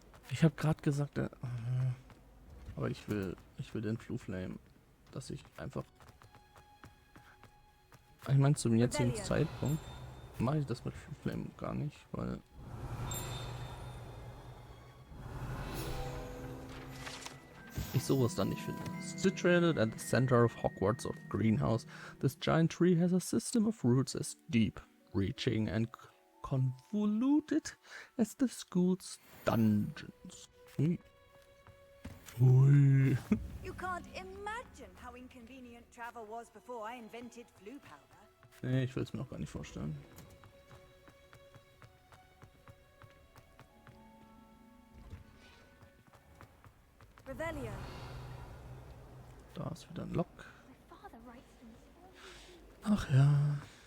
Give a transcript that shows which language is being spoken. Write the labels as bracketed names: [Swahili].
[German] Ich habe gerade gesagt, aber ich will den Fluflame, dass ich einfach... Ich meine, zum jetzigen Zeitpunkt mache ich das mit Fluflame gar nicht, weil... ich sowas dann nicht finde. [English] Situated at the center of Hogwarts greenhouse, this giant tree has a system of roots as deep, reaching and convoluted as the school's dungeons. Ui. Ui. You can't imagine how inconvenient travel was before I invented flu powder. [German] Nee, ich will es mir noch gar nicht vorstellen. Revelio. Da ist wieder ein Lock. Ach ja.